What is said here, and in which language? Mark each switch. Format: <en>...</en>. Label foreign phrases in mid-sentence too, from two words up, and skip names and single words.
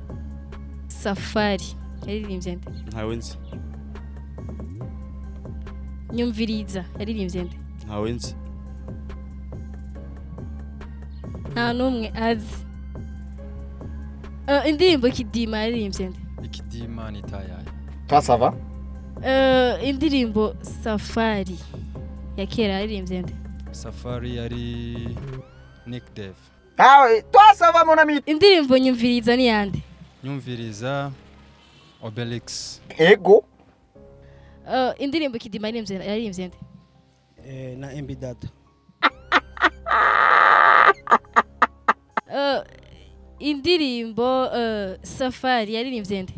<rw>Safari yaririmbye nde Ntawe nzi. Nyumviriza yaririmbye nde Ntawe nzi. nta numwe azi indirimbo Ikidima yaririmbye nde Ikidima ni tayaya.</rw> <fr>Toi ça va?</fr> <rw>indirimbo Safari ya kera yaririmbye nde Safari yari Nick Dev.</rw> <fr>Ah oui, toi ça va mon ami.</fr> <rw>indirimbo Nyumviriza ni yande Nyumviriza Obelix. Ego. indirimbo Ikidima yaririmbye nde Na MB Data. indirimbo Safari yaririmbye nde</rw>